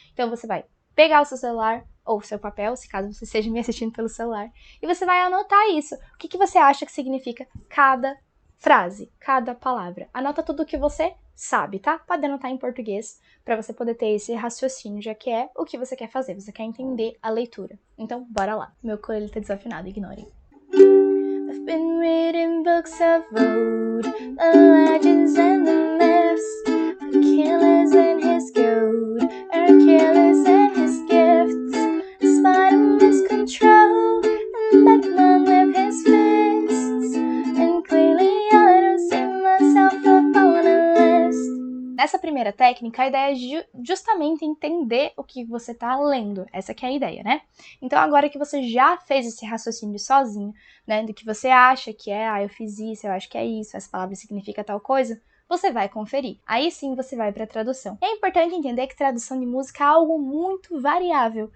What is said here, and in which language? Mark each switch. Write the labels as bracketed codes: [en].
[pt] Então, você vai pegar o seu celular ou o seu papel, se caso você esteja me assistindo pelo celular, e você vai anotar isso. O que você acha que significa cada frase, cada palavra. Anota tudo o que você sabe, tá? Pode anotar em português para você poder ter esse raciocínio, já que é o que você quer fazer, você quer entender a leitura. Então, bora lá. Meu coelho tá desafinado, ignorem. [en] I've been reading books of old, the legends and the myths, Achilles and his gold, Hercules and his gifts, Spider-Man's control, and Batman with his fists, and clearly I don't see myself upon a list. [pt] Nessa primeira técnica, a ideia é justamente entender o que você está lendo. Essa que é a ideia, né? Então, agora que você já fez esse raciocínio sozinho, né, do que você acha que é, eu fiz isso, eu acho que é isso, essa palavra significa tal coisa, você vai conferir. Aí sim você vai para a tradução. É importante entender que tradução de música é algo muito variável.